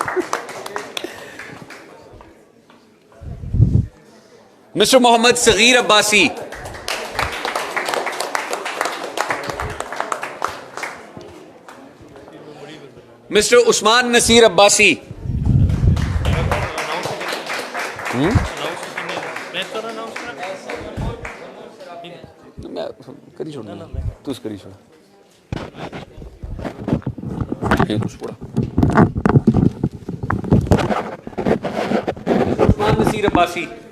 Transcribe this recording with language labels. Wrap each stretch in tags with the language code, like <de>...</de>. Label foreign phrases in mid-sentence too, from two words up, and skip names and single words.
<en>Mr. Mohammad Saghir Abbasi. Mr. Usman Nasir Abbasi.</en> <hi>करी छोड़ तू करी छोड़ उस्मान नसीर अब्बासी.</hi>